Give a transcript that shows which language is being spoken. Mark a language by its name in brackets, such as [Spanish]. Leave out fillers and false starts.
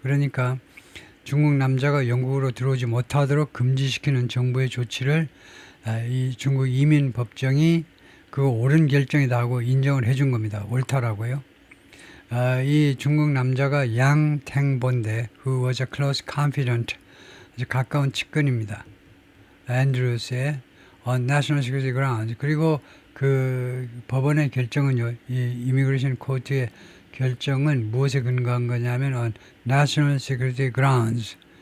[Korean] 그러니까 중국 남자가 영국으로 들어오지 못하도록 금지시키는 정부의 조치를 이 중국 이민 법정이 그거 옳은 결정이다 하고 인정을 해준 겁니다. 옳다라고요. 이 중국 남자가 양 탱본데 [English] who was a close confidant [Korean] 아주 가까운 측근입니다. [English] 앤드루스의 on national security grounds. [Korean] 그리고 그 법원의 결정은요, 이 이미그레이션 코트의 결정은 무엇에 근거한 거냐면 [English] on national security grounds.